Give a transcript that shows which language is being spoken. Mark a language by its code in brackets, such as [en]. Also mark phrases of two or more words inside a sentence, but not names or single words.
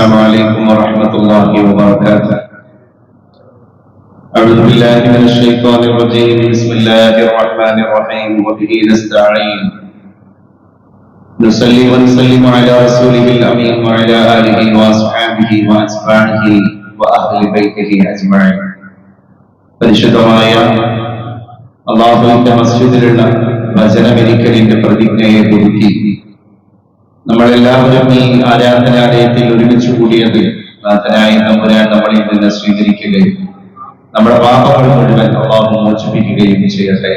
[ar] عليكم ورحمة الله وبركاته. أعوذ بالله من الشيطان الرجيم. بسم الله الرحمن الرحيم. وبه نستعين. نصلي ونسلم على رسوله الأمين وعلى آله وأصحابه وأتباعه وأهل بيته أجمعين. [ml] പരിശുദ്ധമായ അല്ലാഹുവിന്റെ മസ്ജിദിലുള്ള വചനമൊരിക്കലിന്റെ പ്രതിജ്ഞയെ പുതുക്കി നമ്മളെല്ലാവരും ഈ ആരാധനാലയത്തിൽ ഒരുമിച്ച് കൂടിയത് നാഥനായ തമ്പുരാൻ നമ്മളിൽ നിന്ന് സ്വീകരിക്കുകയും നമ്മുടെ പാപങ്ങൾ മുഴുവൻ അല്ലാഹു മോചിപ്പിക്കുകയും ചെയ്യട്ടെ.